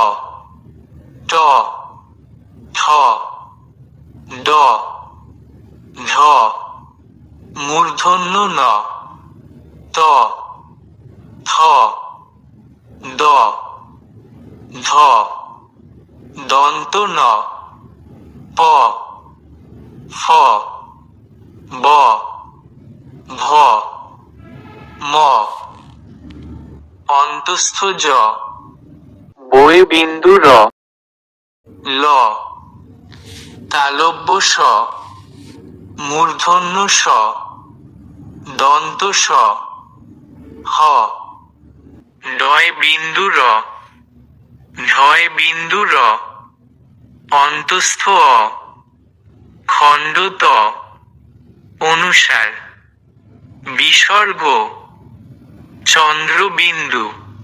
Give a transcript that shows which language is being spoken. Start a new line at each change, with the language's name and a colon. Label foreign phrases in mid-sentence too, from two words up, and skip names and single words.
Bangla: ট, ঠ, ড, ঢ, মূর্ধন্য ন, ত, থ, দ, ধ, দন্ত ন, প, ফ, ব, ভ, ম। অন্তস্থ জ, বয়ে বিন্দু র, ল, তালব্য স, মূর্ধন্য স, দন্ত স, হ, ডয় বিন্দু র, ঝয় বিন্দু র, অন্তস্থ অ, খণ্ড ত, অনুসার, বিসর্গ, চন্দ্রবিন্দু।